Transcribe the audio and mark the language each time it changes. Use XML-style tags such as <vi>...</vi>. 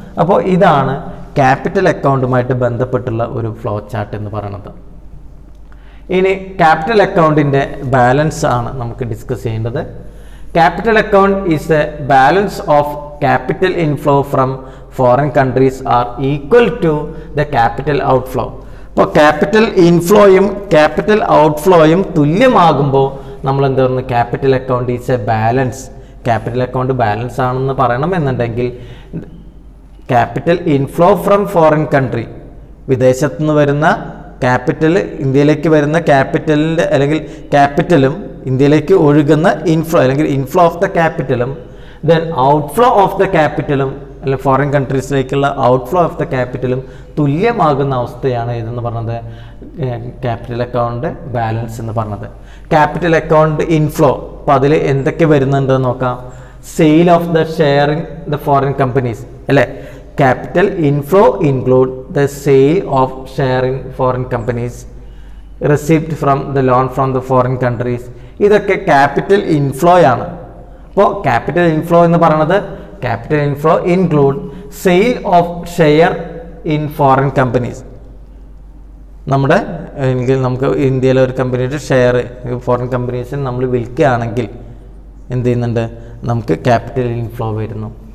<ml>അപ്പോൾ ഇതാണ് ക്യാപിറ്റൽ അക്കൗണ്ടുമായിട്ട് ബന്ധപ്പെട്ടുള്ള ഒരു ഫ്ലോ ചാർട്ട് എന്ന് പറയുന്നത്. ഇനി ക്യാപിറ്റൽ അക്കൗണ്ടിൻ്റെ ബാലൻസ് ആണ് നമുക്ക് ഡിസ്കസ് ചെയ്യേണ്ടത്.</ml> <en>Capital account is the balance of capital inflow from foreign countries are equal to the capital outflow.</en> <ml>അപ്പോൾ ക്യാപിറ്റൽ ഇൻഫ്ലോയും ക്യാപിറ്റൽ ഔട്ട്ഫ്ലോയും തുല്യമാകുമ്പോൾ നമ്മൾ എന്ത് പറയുന്നു?</ml> <en>Capital account is a balance.</en> <ml>Capital account balance ആണെന്ന് പറയണമെന്നുണ്ടെങ്കിൽ capital inflow from foreign country, വിദേശത്തു നിന്ന് വരുന്ന capital ഇന്ത്യയിലേക്ക് വരുന്ന ക്യാപിറ്റലിൻ്റെ അല്ലെങ്കിൽ ക്യാപിറ്റലും ഇന്ത്യയിലേക്ക് ഒഴുകുന്ന ഇൻഫ്ലോ അല്ലെങ്കിൽ inflow of the ക്യാപിറ്റലും then outflow of the ക്യാപിറ്റലും അല്ലെങ്കിൽ ഫോറിൻ കൺട്രീസിലേക്കുള്ള ഔട്ട്ഫ്ലോ ഓഫ് ദ ക്യാപിറ്റലും തുല്യമാകുന്ന അവസ്ഥയാണ് ഇതെന്ന് പറഞ്ഞത് ക്യാപിറ്റൽ അക്കൗണ്ട് ബാലൻസ് എന്ന് പറഞ്ഞത്. ക്യാപിറ്റൽ അക്കൗണ്ട് ഇൻഫ്ലോ, അപ്പോൾ അതിൽ എന്തൊക്കെ വരുന്നുണ്ടെന്ന് നോക്കാം.</ml> <en>Sale of the share in the foreign companies അല്ലേ. Capital inflow include the sale of share in foreign companies. Receipt from the loan from the foreign countries.</en> <ml>ഇതൊക്കെ capital inflow ആണ്. അപ്പോൾ capital inflow എന്ന് പറയുന്നത്</ml> <en>Capital inflow include sale of share in foreign companies.</en> <ml>നമ്മുടെ എങ്കിൽ നമുക്ക് ഇന്ത്യയിലെ ഒരു കമ്പനിയുടെ ഷെയർ ഫോറിൻ കമ്പനീസിന് നമ്മൾ വിൽക്കുകയാണെങ്കിൽ എന്ത് ചെയ്യുന്നുണ്ട്, നമുക്ക് ക്യാപിറ്റൽ ഇൻഫ്ലോ വരുന്നു.</ml>